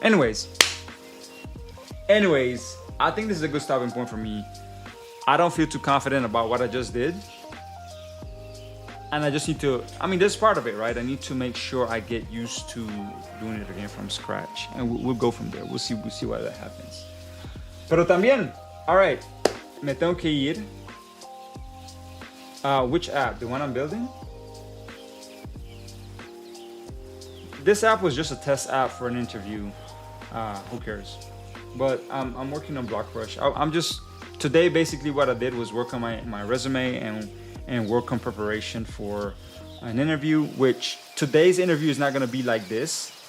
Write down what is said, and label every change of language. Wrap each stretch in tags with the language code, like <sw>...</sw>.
<en>Anyways, I think this is a good stopping point for me. I don't feel too confident about what I just did. And I just need to, this is part of it, right? I need to make sure I get used to doing it again from scratch. And we'll go from there. We'll see why that happens.</en> <es>Pero también,</es> <en>all right,</en> <es>me tengo que ir.</es> <en>Which app? The one I'm building? This app was just a test app for an interview. Who cares? But I'm working on Block Rush. Today basically what I did was work on my resume and work on preparation for an interview, which today's interview is not going to be like this.</en>